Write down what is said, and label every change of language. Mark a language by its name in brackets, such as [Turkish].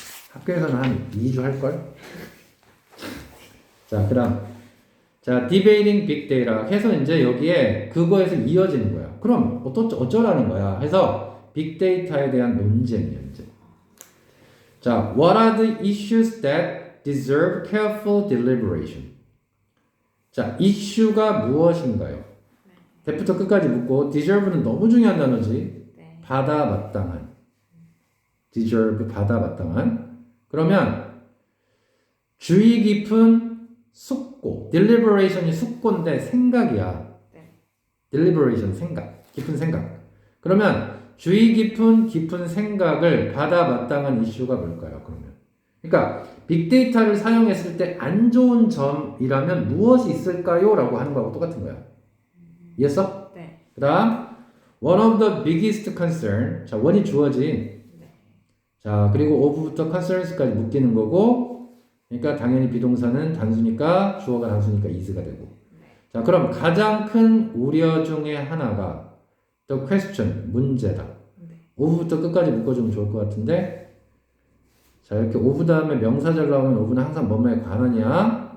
[Korean] 학교에서는 한 2주 할걸? 자, 그 다음. 자, [English] debating big data [Korean] 해서 이제 여기에 그거에서 이어지는 거야. 그럼 어쩌라는 거야? 해서 빅데이터에 대한 논쟁이야, 이제. [English] 자, what are the issues that deserve careful deliberation? [Korean] 자, 이슈가 무엇인가요? 대부터 끝까지 묻고 deserve는 너무 중요한 단어지. 네. 받아 마땅한. deserve 받아 마땅한. 그러면 주의 깊은 숙고. deliberation이 숙고인데 생각이야. 네. deliberation 생각. 깊은 생각. 그러면 주의 깊은 생각을 받아 마땅한 이슈가 뭘까요? 그러면. 그러니까 빅데이터를 사용했을 때 안 좋은 점이라면 무엇이 있을까요? 라고 하는 거하고 똑같은 거야. 이해했어? 네. 그 다음 [English] one of the biggest concern. [Korean] 자, 원이 주어진. 자, 그리고 of부터 concerns까지 묶이는 거고 그러니까 당연히 비동사는 단수니까 주어가 단수니까 is가 되고. 자, 그럼 가장 큰 우려 중에 하나가 [English] the question, [Korean] 문제다. of부터 끝까지 묶어주면 좋을 것 같은데 자, 이렇게 of 다음에 명사절 나오면 of는 항상 뭐뭐에 관한이야.